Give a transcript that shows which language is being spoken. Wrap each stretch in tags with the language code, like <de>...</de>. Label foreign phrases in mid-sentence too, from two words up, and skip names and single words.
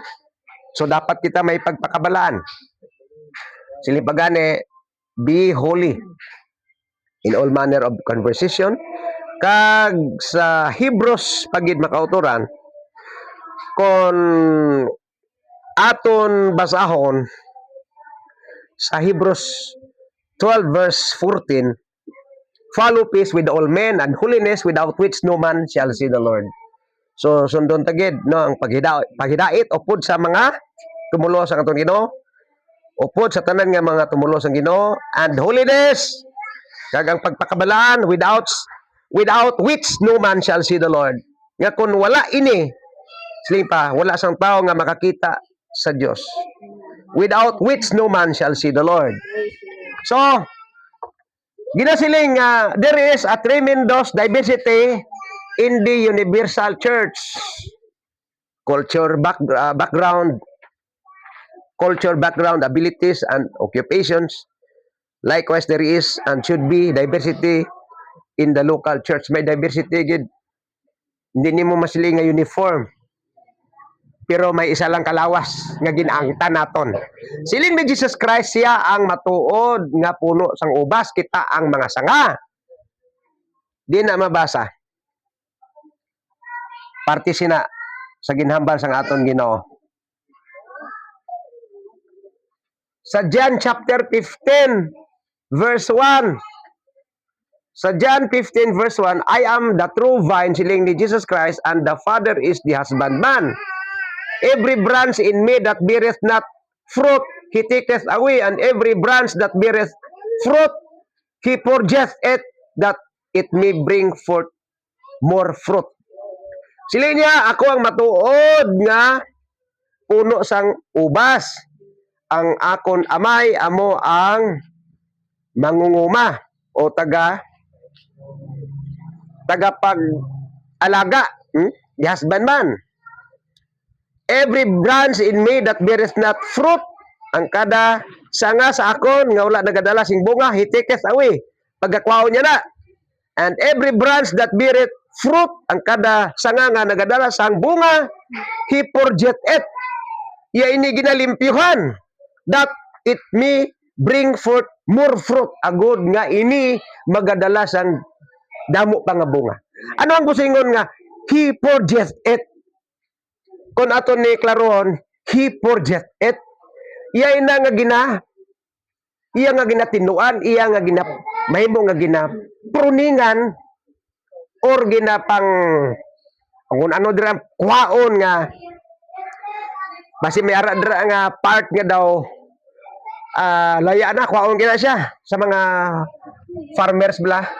<hil>So dapat kita may pagpakabalaan. Silipagane,</hil> <en>be holy in all manner of conversation.</en> <hil>Kag sa Hebrews pagid makauturan, kung aton basahon sa Hebrews 12 verse 14,</hil> <en>follow peace with all men and holiness, without which no man shall see the Lord.</en> <hil>So sundon tagid no ang paghidait upod sa mga tumulo sa atong Ginoo, upod sa tanan nga mga tumulo sa Ginoo,</hil> <en>and holiness</en> <hil>kag ang pagpakabalaan,</hil> <en>without which no man shall see the Lord.</en> <hil>Nga kung wala ini, siling pa, wala sang tao nga makakita sa Dios.</hil> <en>Without which no man shall see the Lord.</en> <hil>So Ginasiling nga</hil> <en>there is a tremendous diversity in the universal church. Background, culture background, abilities, and occupations. Likewise, there is and should be diversity in the local church.</en> <hil>May diversity, gid. Hindi nimo masiling nga uniform. Pero may isa lang kalawas nga ginaangtan naton. Siling ni Jesus Christ, siya ang matuod nga puno sang ubas, kita ang mga sanga. Di na mabasa. Parte sina sa ginhambal sang aton Ginoo. Sa John chapter 15 verse 1.</hil> <en>Sa John 15 verse 1, I am the true vine,</en> <hil>siling ni Jesus Christ,</hil> <en>and the Father is the husbandman. Every branch in me that beareth not fruit, he taketh away, and every branch that beareth fruit, he purgeth it, that it may bring forth more fruit.</en> <hil>Sila niya, ako ang matuod nga puno sang ubas. Ang akon amay, amo ang mangunguma o tagapag-alaga.</hil> <en>The husbandman. Every branch in me that beareth not fruit,</en> <hil>ang kada sanga sa akon nga wala nagadala sing bunga,</hil> <en>he taketh away.</en> <hil>Pagkakwaon niya na.</hil> <en>And every branch that beareth fruit,</en> <hil>ang kada sanga nga nagadala sang bunga,</hil> <en>he purgeth it.</en> <hil>Iya ini ginalimpyuhan,</hil> <en>that it may bring forth more fruit.</en> <hil>Agod nga ini magadala sang damo pa nga bunga. Ano ang gusingon nga</hil> <en>he purgeth it?</en> <hil>Kung aton ni klarohon,</hil> <en>he purgeth it.</en> <hil>Iya ina nga iya nga ginatinuan, iya nga mahimo nga pruningan or ginapang kung ano dira kwaon nga basi may ara dira nga part nga daw laya na kwaon gina siya sa mga farmers bla</hil>